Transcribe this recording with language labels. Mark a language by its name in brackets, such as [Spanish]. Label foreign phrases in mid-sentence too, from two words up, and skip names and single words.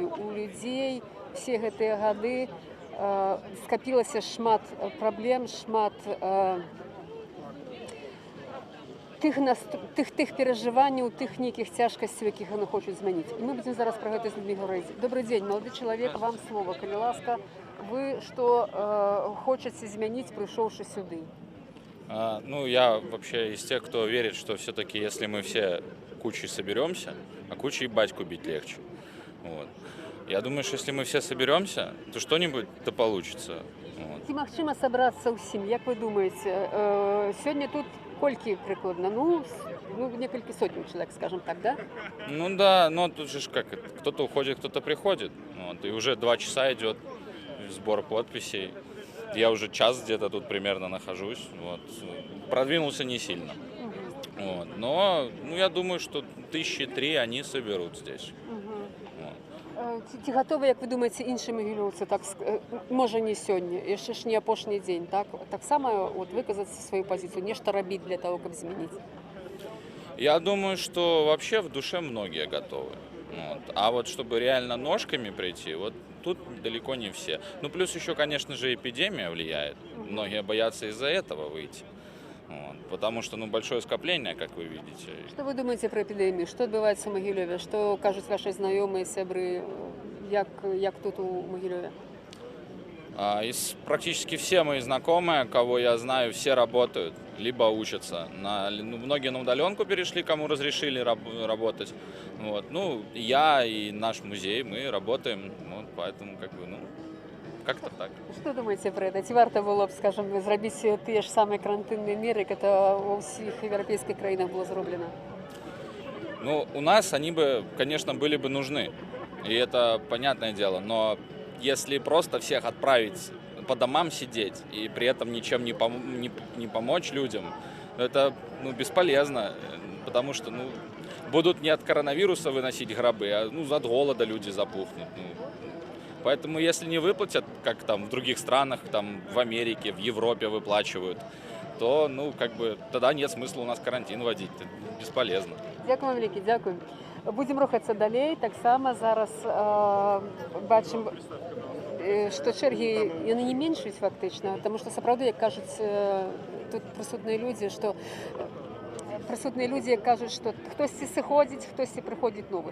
[Belarusian] У людзей все гэтыя гады скапілася шмат праблем, шмат тых перажыванняў, тых нейкіх цяжкасцяў, якіх яны хочуць змяніць. І мы будзем зараз пра гэта з людзьмі гаварыць. Добрый дзень, малады чалавек, вам слова. Калі ласка, вы што хочаце змяніць, прыйшоўшы сюды? Ну, [Russian] я вообще из тех, кто верит, что все-таки, если мы все кучей соберемся, а кучей батьку бить легче. Вот. Я думаю, что если мы все соберемся, то что-нибудь-то получится. Вот. [Belarusian] Ці магчыма сабрацца ўсім? Як вы думаеце, сёння тут колькі прыкладна? [Russian] Ну, некалькі сотен человек, скажем так, да? Ну да, но тут же как, кто-то уходит, кто-то приходит. Вот, и уже 2 часа идет сбор подписей. Я уже час где-то тут примерно нахожусь. Вот. Продвинулся не сильно. Вот. Но я думаю, что 3 они соберут здесь. [Belarusian] Ці гатовы, як вы думаеце, іншыя магілёўцы, так, можа не сёння, яшчэ ж не апошні дзень, таксама выказаць сваю пазіцыю, нешта рабіць [Russian] для того, [Belarusian] каб змяніць? [Russian] Я думаю, что вообще в душе многие готовы. Вот. А вот чтобы реально ножками прийти, вот тут далеко не все. Ну плюс еще, конечно же, эпидемия влияет. Многие боятся из-за этого выйти. Вот. Потому что большое скопление, как вы видите. Что вы думаете про эпидемию? Что отбывается в Могилеве? Что кажут ваши знакомые, [Belarusian] сябры, як тут у Могилеве? [Russian] Практически все мои знакомые, кого я знаю, все работают, либо учатся. Многие на удаленку перешли, кому разрешили работать. Вот. Я и наш музей, мы работаем, вот, поэтому как-то так. Что думаете про это? [Belarusian] Ці варта было б, скажем, зрабіць тыя ж самыя карантынныя меры, як [Russian] это во [Belarusian] всіх еўрапейскіх краінах было зроблено? [Russian] У нас они бы, конечно, были бы нужны. И это понятное дело, но если просто всех отправить по домам сидеть и при этом ничем не помочь людям, это бесполезно, потому что будут не от коронавируса выносить гробы, а от голода люди запухнут. Поэтому если не выплатят, как там в других странах, там в Америке, в Европе выплачивают, то тогда нет смысла у нас карантин вводить, это бесполезно. [Belarusian] Дякую вялікі, дякую. Будем рухацца далей. Таксама зараз бачым, што чэргі яны не меншуюць фактычна, таму што сапраўды, як кажуць тут прысутныя людзі, што кажуць, што хтосьці сыходзіць, хтосьці прыходзіць новы.